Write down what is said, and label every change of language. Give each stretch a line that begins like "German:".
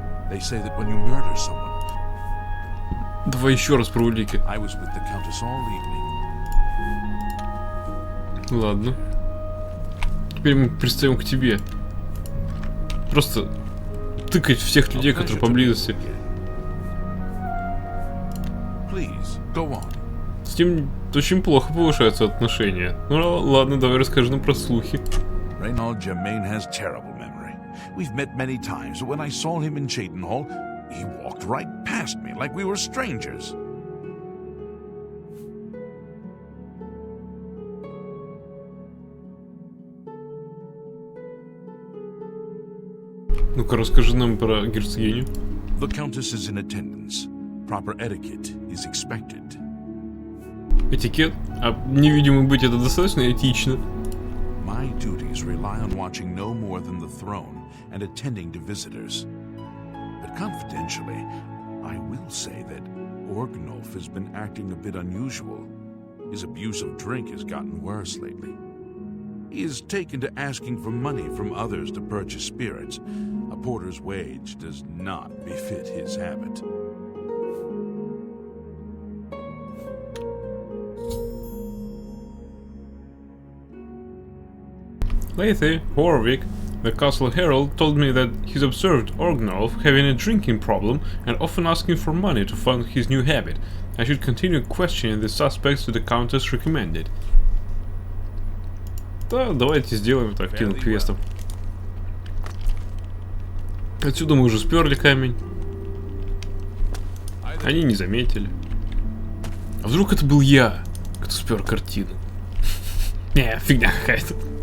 English: They say that when you murder someone,
Russian: Давай еще раз про улики.
English: I was with the Countess all evening.
Russian: Ладно. Теперь мы пристаем к тебе. Просто тыкать всех людей, которые поблизости.
English: Please, go on.
Russian: С ним очень плохо повышаются отношения. Ну ладно, давай расскажи нам про слухи.
English: Reynald Germain has terrible memory. We've met many times, but when I saw him in Cheydinhall, he walked right past me like we were strangers.
Russian: Ну-ка, расскажи нам про герцогиню.
English: The Countess is in attendance. Proper etiquette is expected.
Russian: Этикет? А невидимым быть это достаточно этично?
English: My duties rely on watching no more than the throne and attending to visitors. But confidentially, I will say that Orgnolf has been acting a bit unusual. His abuse of drink has gotten worse lately. He has taken to asking for money from others to purchase spirits. A porter's wage does not befit his habit. Lately, Warwick, the castle herald, told me that he's observed Orgnolf having a drinking problem and often asking for money to fund his new habit. I should continue questioning the suspects to the Countess recommended.
Russian: Да, давайте сделаем так, кину квестом. Отсюда мы уже сперли камень. Они не заметили. А вдруг это был я, кто спер картину? Не, фигня какая-то.